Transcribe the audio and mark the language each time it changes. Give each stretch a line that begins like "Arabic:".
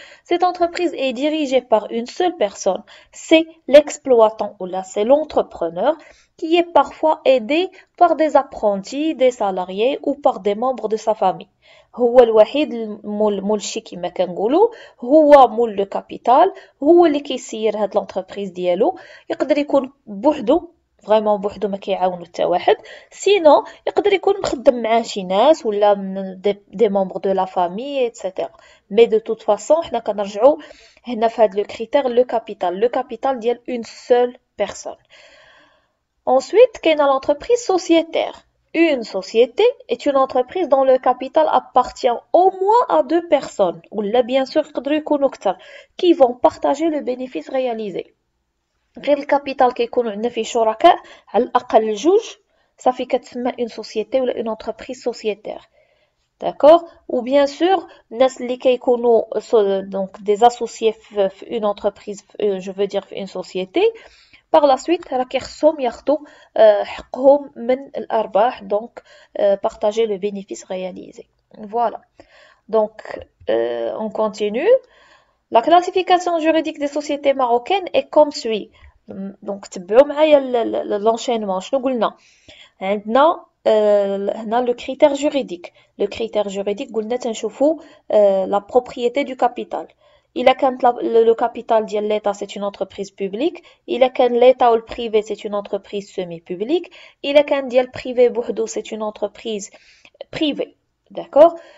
French: Cette entreprise est dirigée par une seule personne. C'est l'exploitant ou là c'est l'entrepreneur qui est parfois aidé par des apprentis, des salariés ou par des membres de sa famille.
Arabic: هو الوحيد مول الشي كما كنقولوا، هو مول لو كابيتال، هو اللي كيسير هاد لونتربريز ديالو. يقدر يكون بوحدو فريمون بوحدو ما كيعاونو حتى واحد، سينو يقدر يكون مخدم معاه شي ناس ولا من دي ممبر دو لا فامي ايتترا.
French: مي دو توت فاصون
Arabic: حنا كنرجعوا هنا في هاد
French: لو كريتير لو كابيتال ديال اون سول بيرسون. Ensuite كاينه l'entreprise sociétaire. Une société est une entreprise dont le capital appartient au moins à deux personnes, ou là bien sûr
Arabic: يقدروا يكونوا أكثر,
French: qui vont partager le bénéfice réalisé.
Arabic: غير الكابيتال كيكونوا عندنا فيه شركاء على الأقل جوج صافي كتسمى une société ولا
French: une entreprise sociétaire. D'accord? Ou bien sûr,
Arabic: الناس اللي كيكونوا
French: donc des associés في une entreprise, je veux dire في une société, par la suite
Arabic: راه كيخصهم ياخدوا حقهم من الأرباح,
French: donc partager le bénéfice réalisé. Voilà. Donc on continue. La classification juridique des sociétés marocaines est comme suit.
Arabic: Donc تبعوا معايا
French: l'enchaînement.
Arabic: شنو قلنا؟ عندنا هنا le critère juridique.
French: Le critère juridique
Arabic: قلنا تنشوفوا
French: la propriété du capital.
Arabic: إلا كانت
French: le capital ديال l'État c'est une entreprise publique, إلا كان l'État ou le privé c'est une entreprise semi-publique, إلا كان ديال privé بوحدو c'est une entreprise privée. D'accord?